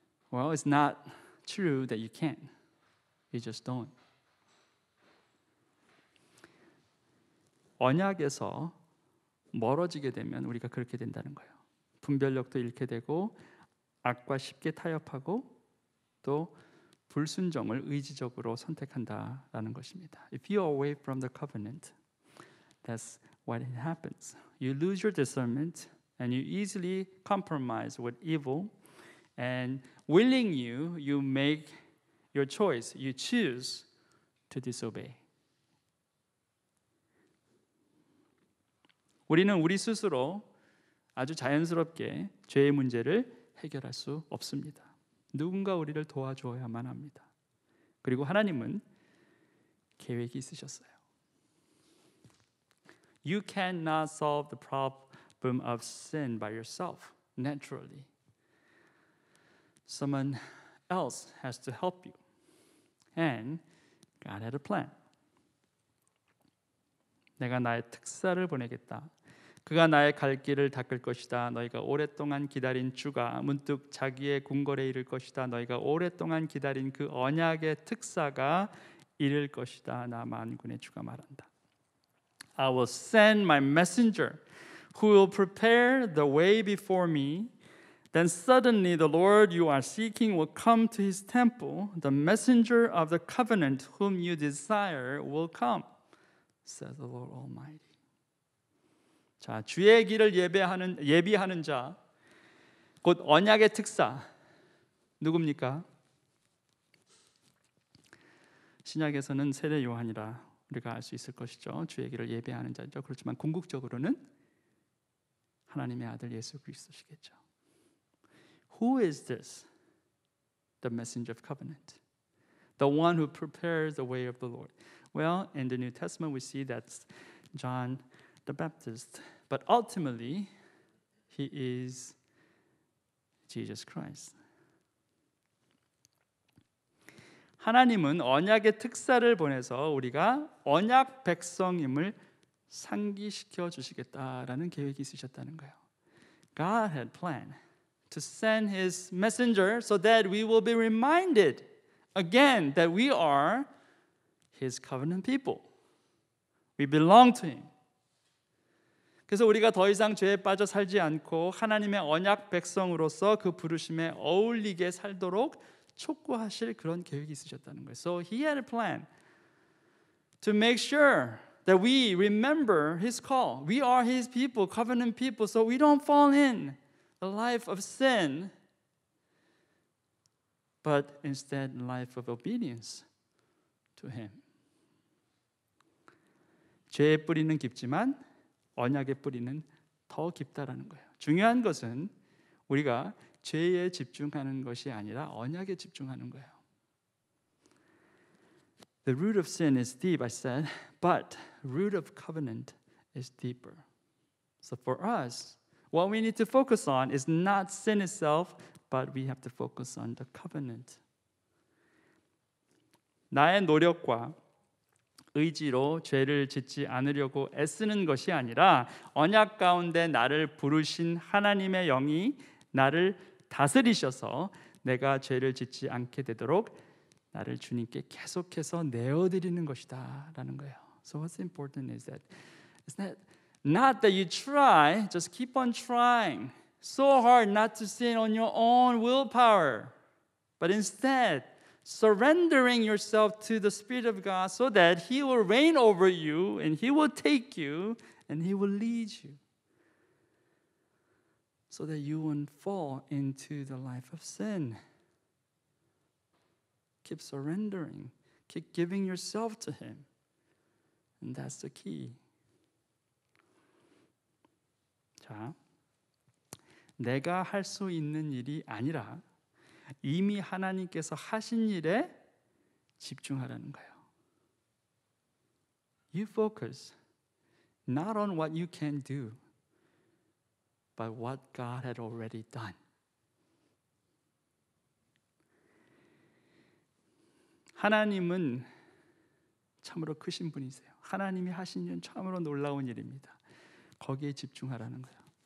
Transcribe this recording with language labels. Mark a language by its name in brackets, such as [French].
[English] Well, it's not true that you can't. You just don't. [Korean] 언약에서 멀어지게 되면 우리가 그렇게 된다는 거예요. 분별력도 잃게 되고 악과 쉽게 타협하고 또 불순종을 의지적으로 선택한다라는 것입니다. [English] If you are away from the covenant, that's what happens. You lose your discernment and you easily compromise with evil, and willing you make your choice. You choose to disobey. [Korean] 우리는 우리 스스로 아주 자연스럽게 죄의 문제를 해결할 수 없습니다. 누군가 우리를 도와줘야만 합니다. 그리고 하나님은 계획이 있으셨어요. [English] You cannot solve the of sin by yourself, naturally. Someone else has to help you. And God had a plan. [Korean] 내가 나의 특사를 보내겠다. 그가 나의 갈 길을 닦을 것이다. 너희가 오랫동안 기다린 주가 문득 자기의 궁궐에 이를 것이다. 너희가 오랫동안 기다린 그 언약의 특사가 이를 것이다. 나 만군의 주가 말한다. [English] I will send my messenger who will prepare the way before me. Then suddenly the Lord you are seeking will come to his temple. The messenger of the covenant whom you desire will come, says the Lord Almighty. [Korean] 자, 주의 길을 예비하는 자, 곧 언약의 특사 누굽니까? 신약에서는 세례 요한이라 우리가 알 수 있을 것이죠. 주의 길을 예비하는 자죠. 그렇지만 궁극적으로는 하나님의 아들 예수 그리스도시겠죠. [English] Who is this? The messenger of covenant. The one who prepares the way of the Lord. Well, in the New Testament we see that's John the Baptist. But ultimately, he is Jesus Christ. [Korean] 하나님은 언약의 특사를 보내서 우리가 언약 백성임을 상기시켜 주시겠다라는 계획이 있으셨다는 거예요. [English] God had planned to send his messenger so that we will be reminded again that we are his covenant people. We belong to him. [Korean] 그래서 우리가 더 이상 죄에 빠져 살지 않고 하나님의 언약 백성으로서 그 부르심에 어울리게 살도록 촉구하실 그런 계획이 있으셨다는 거예요. [English] So he had a plan to make sure that we remember his call. We are his people, covenant people, so we don't fall in a life of sin, but instead a life of obedience to him. [Korean] 죄의 뿌리는 깊지만 언약의 뿌리는 더 깊다라는 거예요. 중요한 것은 우리가 죄에 집중하는 것이 아니라 언약에 집중하는 거예요. [English] The root of sin is deep, I said, but root of covenant is deeper. So for us, what we need to focus on is not sin itself, but we have to focus on the covenant. [Korean] 나의 노력과 의지로 죄를 짓지 않으려고 애쓰는 것이 아니라 언약 가운데 나를 부르신 하나님의 영이 나를 다스리셔서 내가 죄를 짓지 않게 되도록 나를 주님께 계속해서 내어드리는 것이다 라는 거예요. [English] So what's important is that it's not that you try, just keep on trying so hard not to sin on your own willpower, but instead surrendering yourself to the Spirit of God so that He will reign over you and He will take you and He will lead you so that you won't fall into the life of sin. Keep surrendering. Keep giving yourself to Him. And that's the key. [Korean] 자, 내가 할 수 있는 일이 아니라 이미 하나님께서 하신 일에 집중하라는 거예요. [English] You focus not on what you can do, but what God had already done. [Korean] 하나님은 참으로 크신 분이세요. 하나님이 하신 일은 참으로 놀라운 일입니다. 거기에 집중하라는 거예요.